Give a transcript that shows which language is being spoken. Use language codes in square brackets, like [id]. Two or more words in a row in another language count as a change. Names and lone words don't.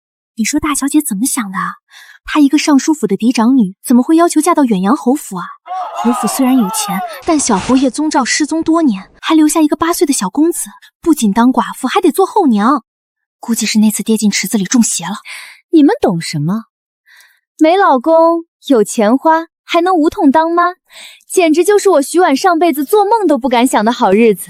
[zh] 你說大小姐怎麼想的啊？她一个尚書府的嫡长女，怎么会要求嫁到远洋侯府啊？侯府虽然有錢，但小侯爺宗兆失蹤多年，還留下一個8歲的小公子，不僅當寡婦，還得做後娘。估計是那次跌進池子裡中邪了。你們懂什麼？沒老公，有錢花，還能無痛當媽，簡直就是我徐婉上輩子做夢都不敢想的好日子。